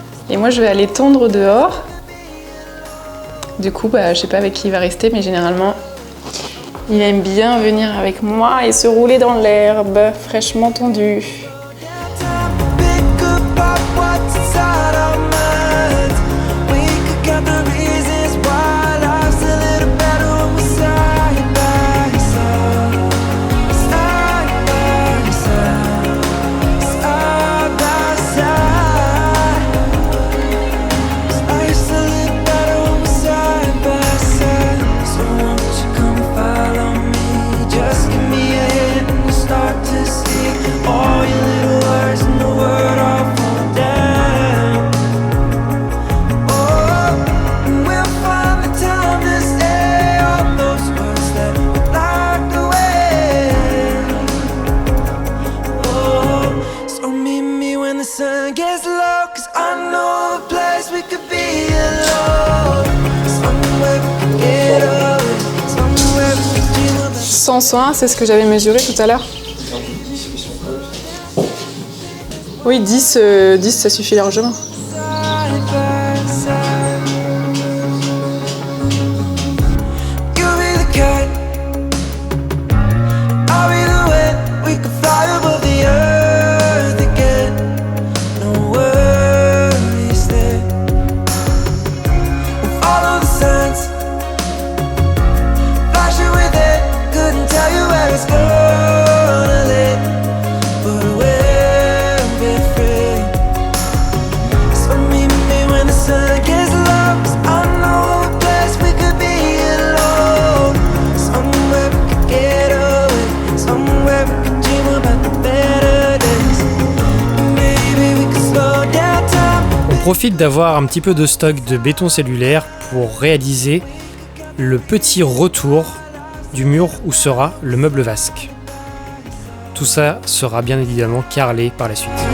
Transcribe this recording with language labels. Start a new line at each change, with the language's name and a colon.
French: Et moi je vais aller tondre dehors. Du coup, je sais pas avec qui il va rester, mais généralement Il aime bien venir avec moi et se rouler dans l'herbe fraîchement tondue.
English: Pick up what's inside our minds. We could get the reasons why life's a little better when we're side by side. Side by side. Side by side. Life's a little better when we're side by side. So won't you come follow me? Just give me a hint and we'll start to see all your little words in the word all fall down. Oh, and we'll find the time to say all those words that we locked away. Oh, so meet me when the sun gets low, 'cause I know a place we could be alone. Somewhere we could get away. Somewhere we could dream about.
French: 101, c'est ce que j'avais mesuré tout à l'heure. Oui, 10, 10 ça suffit largement.
English: Side by side. You be the kite, I'll be the wind. We could fly above the earth again. No worries there. We'll follow the signs, flash it with it. Couldn't tell you where it's gonna lead, but we'll be free. So meet me when the sun gets low, 'cause I know a place we could be alone. Somewhere we could get away. Somewhere we could dream about the better days. Maybe we could slow down time.
French: On profite d'avoir un petit peu de stock de béton cellulaire pour réaliser le petit retour du mur où sera le meuble vasque. Tout ça sera bien évidemment carrelé par la suite.